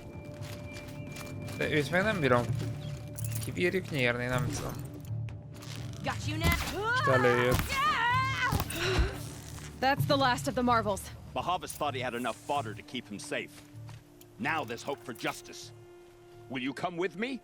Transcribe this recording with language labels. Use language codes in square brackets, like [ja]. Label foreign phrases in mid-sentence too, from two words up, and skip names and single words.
[hu] De őt meg nem bírom. Kibírjuk nyírni, nem tudom. [en] Got you now. [hu] Most előjött. [en] That's the last of the marvels. Bahavas thought he had enough fodder to keep him safe. Now there's hope for justice. Will you come with me?